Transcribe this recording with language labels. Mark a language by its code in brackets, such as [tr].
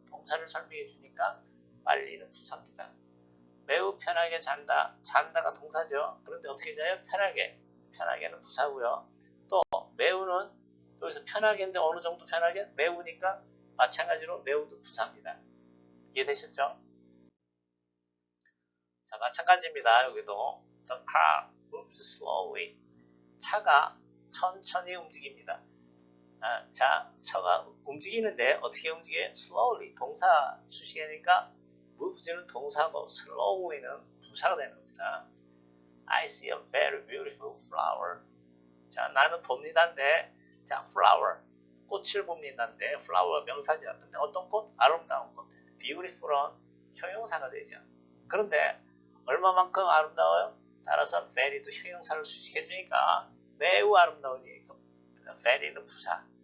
[ko] 동사를 설명해 주니까 빨리는 부사입니다. 매우 편하게 잔다가 동사죠. 그런데 어떻게 자요? 편하게는 부사고요. 또 매우는 여기서 편하게인데 어느 정도 편하게? 매우니까 마찬가지로 매우도 부사입니다. 이해되셨죠? 자, 마찬가지입니다. 여기도 [en] The car moves slowly. [ko] 차가 천천히 움직입니다. 자, 차가 움직이는데 어떻게 움직여요? [en] slowly. [ko] 동사 수식이니까 moves는 동사고 slowly는 부사가 되는 겁니다. [en] I see a very beautiful flower. [ko] 자, 나는 봅니다인데, 자, flower. 꽃을 봅니다인데, flower 명사죠. 근데 어떤 꽃? 아름다운 꽃. beautiful은 형용사가 되죠. 그런데 얼마만큼 아름다워요? 따라서 very도 형용사를 수식해주니까 매우 아름다운 얘기고, very는 부사.